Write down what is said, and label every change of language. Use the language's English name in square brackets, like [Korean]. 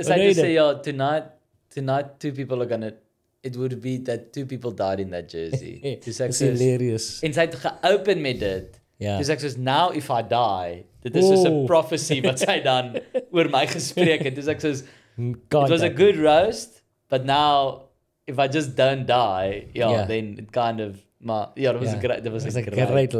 [Afrikaans] Sy het gesê, [English] tonight 2 people are gonna, it would be that 2 people died in that jersey. It's hilarious. [Afrikaans] En sy het geopen met dit. Ja. Dus ek soos, [English] now if I die, [Afrikaans] dit is soos 'n prophecy wat sy dan oor my gespreek het. Dus ek soos, [English] it was a good roast, but now, if I just don't die, then it kind of, maar, dat was a great